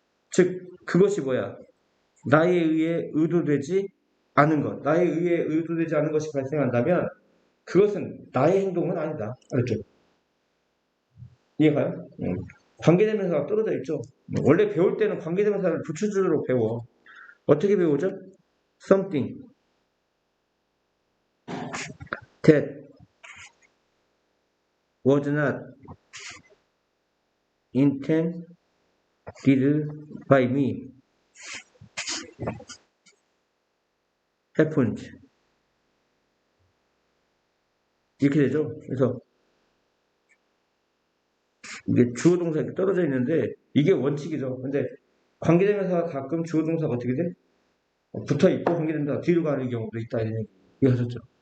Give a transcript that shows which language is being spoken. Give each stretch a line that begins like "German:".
Korean: 즉 그것이 뭐야? 나에 의해 의도되지 않은 것. 나에 의해 의도되지 않은 것이 발생한다면 그것은 나의 행동은 아니다. 알았죠? 이해가요? 관계대명사가 떨어져 있죠. 원래 배울 때는 관계대명사를 부추주로 배워. 어떻게 배우죠?
English: Something that was not intended by me happened.
Korean: 이렇게 되죠. 그래서 이게 주어 동사 이렇게 떨어져 있는데 이게 원칙이죠. 근데 관계대명사가 가끔 주어 동사가 어떻게 돼? 붙어 있고 관계대명사가 뒤로 가는 경우도 있다. 이해하셨죠?